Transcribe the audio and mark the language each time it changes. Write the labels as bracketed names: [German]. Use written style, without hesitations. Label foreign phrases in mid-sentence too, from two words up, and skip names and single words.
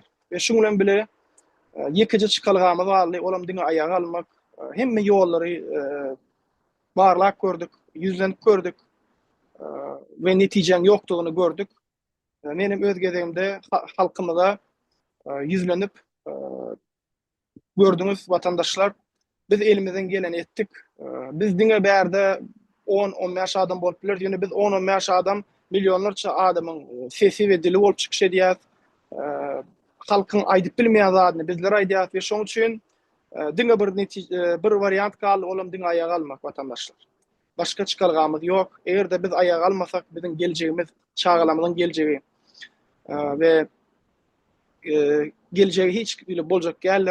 [Turkmen] Ve şu bilen bile ýekije çykalgamyz barly, olam diňe aýaga almak, hemme ýollary barlak gördük, ýüzlenip gördük we netijeň ýokdugyny gördük. Menim öz gezegimde halkymyza ýüzlenip gördüňiz watandaşlar, biz elimizden geleni etdik. Biz diňe bärde 10-15 adam bolup biler, ýöne biz 10-15 adam milyonlarça adamın sesi ve dili bolup çykyş edýär. Halkyň aýdyp bilmeýän zadyny bizler aýdýar we şoň üçin diňe bir variant kaldy, olam diňe aýaga almak watandaşlar. Başka çykalgamyz ýok. Egerde biz aýaga almasak biziň geljegimiz, çağalamyzyň geljegi we geljegi hiç bile boljak geller.